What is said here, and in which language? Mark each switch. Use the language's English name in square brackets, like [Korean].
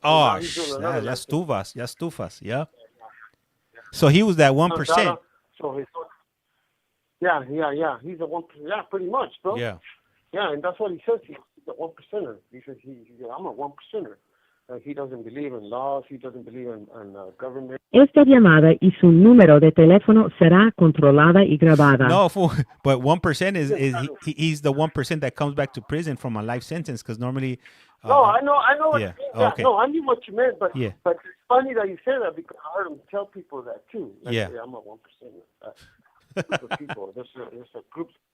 [English] Oh, [Spanish] ya estufas. [English] Yeah. So he was that 1%. Yeah. He's a 1%. Yeah, pretty much, bro. Yeah. Yeah, and that's what he says. He's a 1%er. He says I'm a 1%er. He doesn't believe in laws. He doesn't believe in government. [Spanish] Esta llamada y su número de teléfono será controlada y grabada. [English] No, fool. But 1% is he's the 1% that comes back to prison from a life sentence, because normally. No, I know what yeah. you mean. Okay. No, I knew what you meant, but yeah. But it's funny that you say that, because I heard him tell people that too. Like, yeah. I'm a 1%er. Group of people. There's a group.